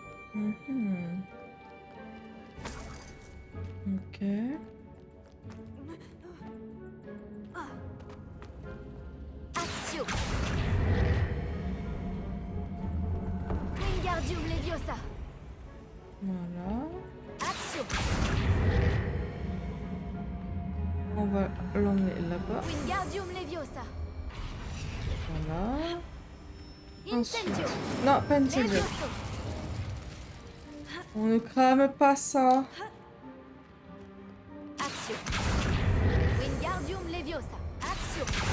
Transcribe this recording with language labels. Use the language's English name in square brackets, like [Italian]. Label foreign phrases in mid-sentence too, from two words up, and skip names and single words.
[French] Mhm. Ok. Accio. Wingardium Leviosa. Voilà. Accio. On va l'emmener là-bas. Wingardium Leviosa. Voilà. Incendio. Non, pas une seule. Levioso. On ne crame pas ça. Accio. Wingardium Leviosa. Accio.